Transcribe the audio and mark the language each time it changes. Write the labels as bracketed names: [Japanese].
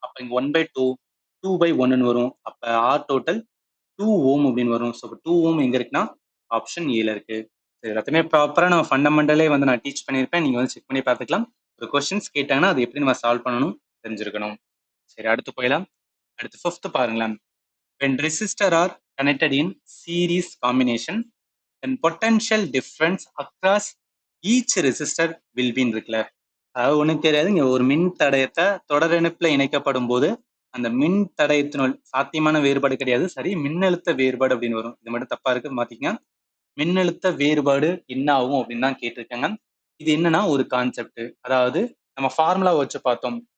[Tamil] அப்போ இங்க 1/2 2/1 வரும். அப்ப R டோட்டல் 2 ஓம் அப்படின்னு வரும். ஸோ 2 ஓம் எங்க இருக்குன்னா ஆப்ஷன் ஏல இருக்கு. எல்லாத்தையுமே ப்ராப்பரா நம்ம ஃபண்டமெண்டலே வந்து நான் டீச் பண்ணியிருப்பேன். நீங்க வந்து செக் பண்ணி பார்த்துக்கலாம். ஒரு கொஸ்டின்ஸ் கேட்டாங்கன்னா அது எப்படி நம்ம சால்வ் பண்ணணும் தெரிஞ்சிருக்கணும். சரி, அடுத்து போயிடலாம். அடுத்து 5th பாருங்களேன். [English] when resistor are connected in series combination then potential difference across each resistor will be [Tamil] இருக்குல்ல, அதாவது ஒண்ணும் தெரியாது. இங்க ஒரு மின் தடயத்தை தொடர் இணைப்புல இணைக்கப்படும் போது அந்த மின் தடயத்தினுள் சாத்தியமான வேறுபாடு கிடையாது, சரி மின்னழுத்த வேறுபாடு அப்படின்னு வரும். இது மட்டும் தப்பா இருக்கு, மாத்திக்கங்க. மின்னழுத்த வேறுபாடு என்ன ஆகும் அப்படின்னு தான் கேட்டிருக்காங்க. இது என்னன்னா ஒரு கான்செப்ட், அதாவது நம்ம ஃபார்முலா வச்சு பார்த்தோம்.